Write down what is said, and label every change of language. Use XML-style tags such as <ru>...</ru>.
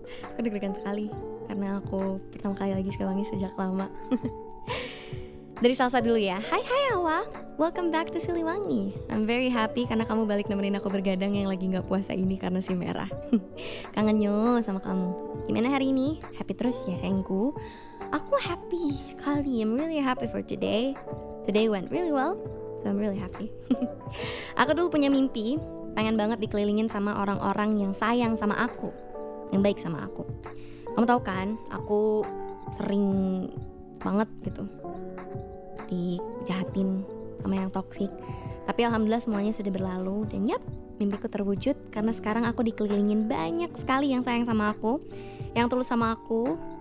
<id>Aku deg-degan sekali karena aku pertama kali lagi Siliwangi sejak lama. Dari Salsa dulu ya. Hai Awa,</id> <en>welcome back to Siliwangi. I'm very happy</en> <id>karena kamu balik nemenin aku bergadang yang lagi gak puasa ini karena si merah. Kangen yo sama kamu. Gimana hari ini? Happy terus ya sayangku. Aku happy sekali.</id> <en>I'm really happy for today. Today went really well. So I'm really happy.</en> <id>Aku dulu punya mimpi, pengen banget dikelilingin sama orang-orang yang sayang sama aku, yang baik sama aku. Kamu tahu kan, aku sering banget gitu dijahatin sama yang toksik. Tapi alhamdulillah semuanya sudah berlalu. Dan yap, mimpiku terwujud karena sekarang aku dikelilingin banyak sekali yang sayang sama aku, yang tulus sama aku.</id>